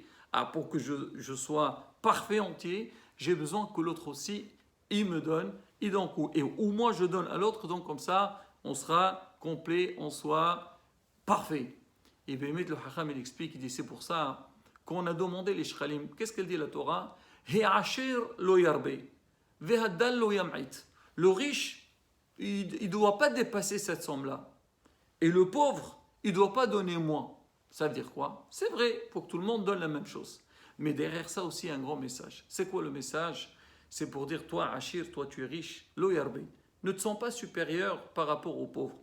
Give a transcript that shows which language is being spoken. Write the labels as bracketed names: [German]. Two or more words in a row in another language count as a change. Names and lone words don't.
[French] Ah, pour que je sois parfait entier, j'ai besoin que l'autre aussi, il me donne. Et donc, ou moi, je donne à l'autre. Donc, comme ça, on sera complet, on soit parfait. Et bien, le Hacham, il explique, il dit, c'est pour ça qu'on a demandé les shkalim. Qu'est-ce qu'elle dit la Torah? [Hebrew] העשיר לא ירבה והדל לא ימעיט. [French] Le riche, il ne doit pas dépasser cette somme-là. Et le pauvre, il ne doit pas donner moins. Ça veut dire quoi? C'est vrai, il faut que tout le monde donne la même chose. Mais derrière ça aussi, un grand message. C'est quoi le message? C'est pour dire, toi, Achir, toi, tu es riche, [Hebrew] לא ירבה. [French] Ne te sens pas supérieur par rapport au pauvre.